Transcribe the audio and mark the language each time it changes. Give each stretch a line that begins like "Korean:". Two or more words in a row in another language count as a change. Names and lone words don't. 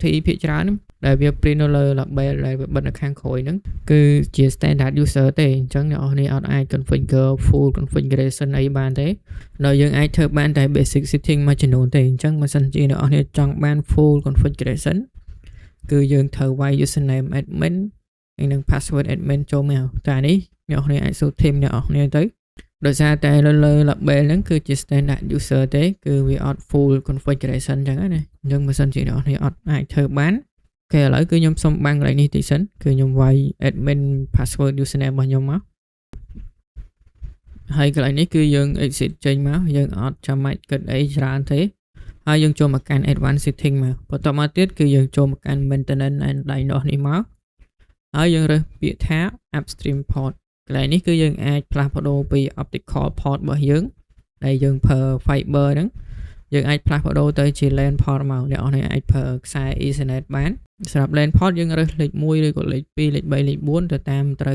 Khmer: ភាគច្រើនដែលវា print នៅលើ label ដែលវាបិទនៅខាងក្រោយហ្នឹងគឺជា
English: standard user
Khmer: ទេអញ្ចឹងអ្នកនរអត់អាច configure
English: full configuration
Khmer: អីបាន ទេដោយយើងអាចធ្វើបានតែ
English: basic setting
Khmer: មួយចំនួនទេអញ្ចឹងបើសិនជាអ្នកនរចង់បាន
English: full configuration
Khmer: គឺយើងត្រូវវាយ
English: username admin
Khmer: ហើយនឹង
English: password admin
Khmer: ចូលមកតែនេះអ្នកនរអាច
English: set theme
Khmer: អ្នកនរទៅដោយសារតែលើ label ហ្នឹងគឺជា
English: standard user
Khmer: ទេគឺវាអត់
English: full configuration
Khmer: អញ្ចឹងណាអញ្ចឹងបើសិនជាអ្នកនរអត់អាចធ្វើបានអូខេឥឡូវគឺខ្ញុំសុំបាំងកន្លែងនេះតិចសិនគឺខ្ញុំវាយ
English: admin password username
Khmer: របស់ខ្ញុំមក ហើយកន្លែងនេះគឺយើង exit ចេញមកយើងអត់ចាំបាច់គិតអីច្រើនទេហើយយើងចូលមកកាន់
English: advanced setting
Khmer: មកបន្ទាប់មកទៀតគឺយើងចូលមកកាន់
English: maintenance and diagnose
Khmer: នេះមកហើយយើងរើសពាក្យថា
English: upstream port
Khmer: កន្លែងនេះគឺយើងអាចផ្លាស់ប្ដូរពី
English: optical port
Khmer: របស់ យើងដែលយើងប្រើ fiber ហ្នឹងយើងអាចផ្លាស់ប្ដូរទៅជា
English: LAN port
Khmer: មកអ្នកនរអាចប្រើខ្សែ Ethernet បានសម្រាប់
English: LAN port
Khmer: យើងរើសលេខ1ឬក៏លេខ2លេខ3លេខ4ទៅតាមត្រូវ